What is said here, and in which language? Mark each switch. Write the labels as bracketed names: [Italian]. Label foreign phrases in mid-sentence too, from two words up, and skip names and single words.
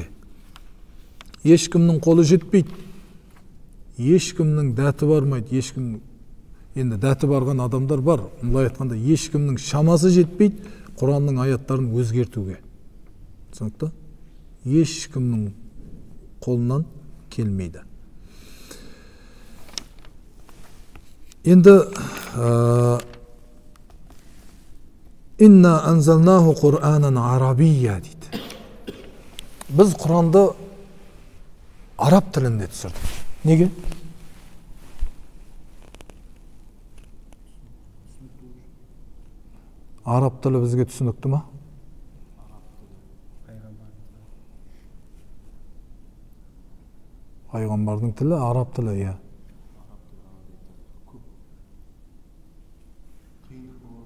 [Kazakh] Ешкімнің қолы жетпейді, ешкімнің дәті бармайды, енді дәті барған адамдар бар, мұлай айтқанда ешкімнің шамасы жетпейді Құранның аяттарын өзгертуге. Түсінікті? Ешкімнің қолынан келмейді. [Arabic] Енді إنا أنزلناه قرآنا عربيا дейді. [Kazakh] Біз Құранды араб тілінде түсірдік. Неге? Араб тілі бізге түсінікті ма? Пайғамбардың тілі араб тілі, иә.